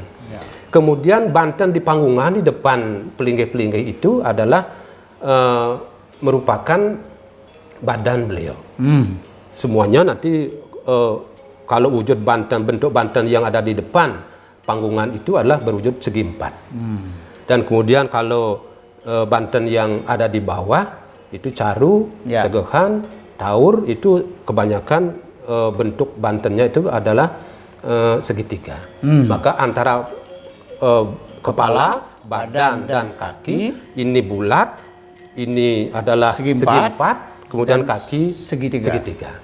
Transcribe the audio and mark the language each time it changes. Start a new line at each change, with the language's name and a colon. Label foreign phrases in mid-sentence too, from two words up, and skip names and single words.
Indonesian: Kemudian Banten di Panggungan di depan pelinggih-pelinggih itu adalah merupakan badan beliau. Semuanya nanti kalau wujud Banten, bentuk Banten yang ada di depan Panggungan itu adalah berwujud segi empat. Dan kemudian kalau Banten yang ada di bawah itu caru, segehan, taur, itu kebanyakan bentuk Bantennya itu adalah segitiga. Maka antara kepala, badan dan kaki. Ini bulat, ini adalah segi empat, kemudian kaki segitiga.